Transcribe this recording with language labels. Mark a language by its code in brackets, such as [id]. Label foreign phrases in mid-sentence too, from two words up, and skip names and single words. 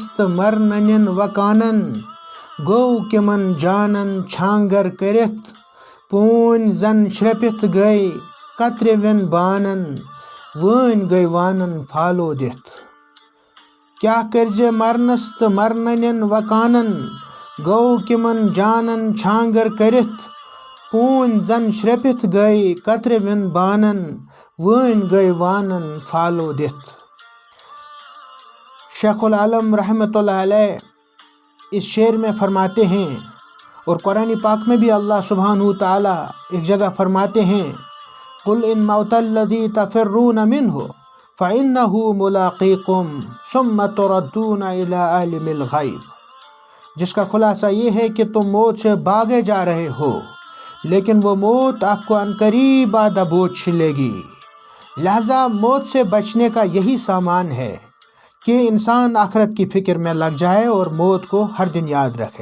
[ks] تو مرنن وکانن گو کمن جانن چھانگر کرت پون زن شرپت گئی قطرے ون بانن وین گئی وانن پھالو دت کیا کرزے مرنس تو مرنن وکانن گو کمن جانن چھانگر کرت پون زن شرپت گئی قطرے ون بانن وین گئی وانن پھالو دت [ur] شیخ العالم [ar] رحمۃ اللہ علیہ [ur] اس شعر میں فرماتے ہیں اور قرآن پاک میں بھی اللہ سبحانہ تعالیٰ ایک جگہ فرماتے ہیں [ar] قل ان موت الذی تفرون منہ فإنہ ملاقیکم ثم تردون الی عالم الغیب، [ur] جس کا خلاصہ یہ ہے کہ تم موت سے بھاگے جا رہے ہو لیکن وہ موت آپ کو عنقریب دبوچ لے گی، لہذا موت سے بچنے کا یہی سامان ہے کہ انسان آخرت کی فکر میں لگ جائے اور موت کو ہر دن یاد رکھے۔